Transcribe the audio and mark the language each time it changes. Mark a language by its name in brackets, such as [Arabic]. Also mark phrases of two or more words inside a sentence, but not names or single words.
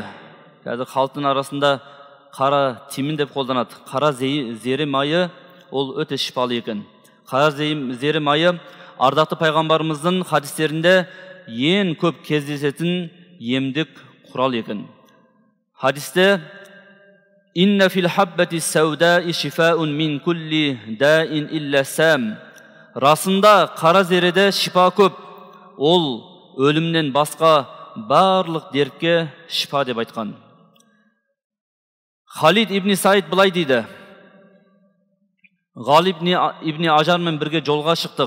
[Kazakh] Қазір халықтың арасында қара тимін деп қолданады. Қара зере майы ол өте шипалы екен. Қара зере майы ардақты пайғамбарымыздың хадистерінде ең көп кездесетін емдік құрал екен. [Arabic] Хадисте إن في الحبة السوداء شفاء من كل داء إلا السام. [Kazakh] Расында қара зереде шипа көп. Ол өлімнен басқа барлық дертке шипа деп айтқан. Халид ибн Саид былай дейді: Ғалиб ибн Ажармен бірге жолға шықтық.